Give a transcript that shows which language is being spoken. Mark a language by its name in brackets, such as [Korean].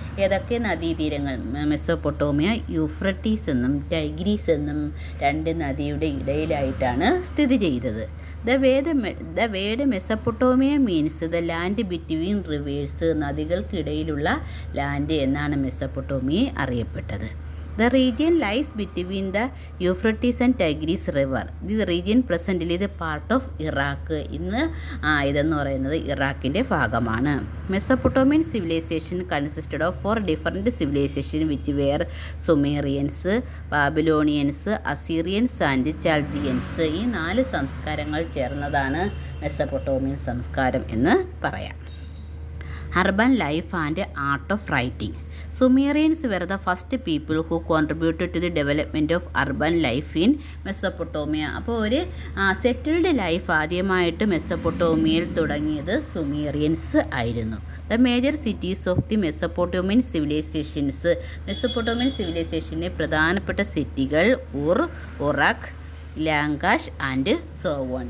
[Malayalam] ഏതൊക്കെ നദീതീരങ്ങൾ? Mesopotamia Euphrates എന്നും ടൈഗ്രീസ് എന്നും രണ്ട് നദിയുടെ ഇടയിലായിട്ടാണ് സ്ഥിതി ചെയ്തത്. [English] the word Mesopotamia means the land between rivers, [Malayalam] നദികൾക്കിടയിലുള്ള land എന്നാണ് മെസപ്പൊട്ടോമിയെ അറിയപ്പെട്ടത്. [English] The region lies between the Euphrates and Tigris river. The region presently the part of Iraq. [Malayalam] ഇന്ന് ഇതെന്ന് പറയുന്നത് ഇറാഖിൻ്റെ ഭാഗമാണ്. [English] Mesopotamian civilisation consisted of 4 different civilisation which were Sumerians, Babylonians, Assyrians and Chaldeans. [Malayalam] ഈ 4 സംസ്കാരങ്ങൾ ചേർന്നതാണ് Mesopotamian സംസ്കാരം എന്ന് പറയാം. [English] Urban life and art of writing. Sumerians were the first people who contributed to the development of urban life in Mesopotamia. [Malayalam] അപ്പോൾ ഒരു settled life ആദ്യമായിട്ട് മെസ്സപ്പൊട്ടോമിയയിൽ തുടങ്ങിയത് സുമേറിയൻസ് ആയിരുന്നു. [English] The major cities of the Mesopotamian civilisations. [Malayalam] Mesopotamian സിവിലൈസേഷൻ്റെ പ്രധാനപ്പെട്ട സിറ്റികൾ ഉറഖ്, ലാങ്കാഷ് and സോവോൺ.